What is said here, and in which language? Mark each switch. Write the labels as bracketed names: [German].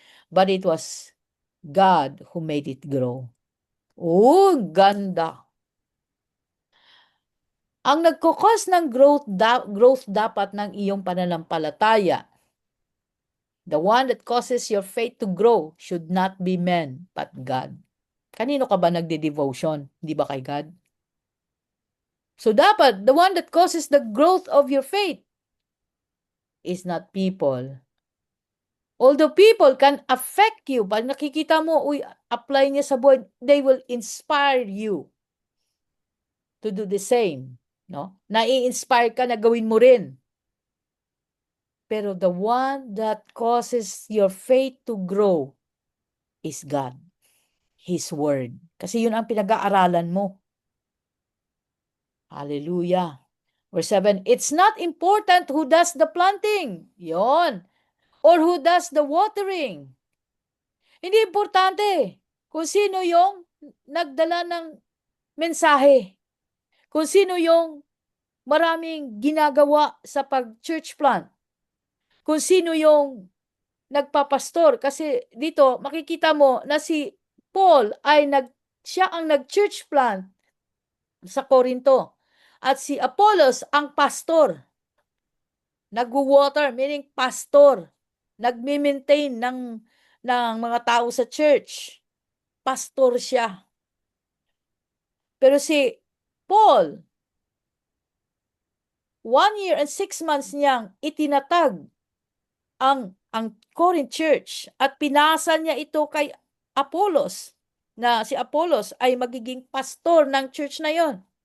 [English] But it was God who made it grow. [Filipino] Oh, ganda. Ang nagkukos ng growth dapat ng iyong pananampalataya. [English] The one that causes your faith to grow should not be men, but God. [Filipino] Kanino ka ba nagde-devotion? Hindi ba kay God? So dapat, [English] the one that causes the growth of your faith is not people. Although people can affect you, [Filipino] pag nakikita mo, uy, apply niya sa buhay, [English] they will inspire you to do the same. No? [Filipino] Nai-inspire ka na gawin mo rin. [English] Pero the one that causes your faith to grow is God. His Word. [Filipino] Kasi yun ang pinag-aaralan mo. [English] Hallelujah. Verse 7, it's not important who does the planting. Yon. Or who does the watering. [Filipino] Hindi importante kung sino yung nagdala ng mensahe. Kung sino yung maraming ginagawa sa pag-church plant. Kung sino yung nagpapastor. Kasi dito, makikita mo na si Paul ay siya ang nag-church plant sa Corinto. At si Apollos ang pastor. Nag-water, meaning pastor. Nagmi-maintain ng mga tao sa church. Pastor siya. Pero si Paul, [English] 1 year and 6 months [Filipino] niyang itinatag ang Corinth Church at pinasa niya ito kay Apollos, na si Apollos ay magiging pastor ng church na yon.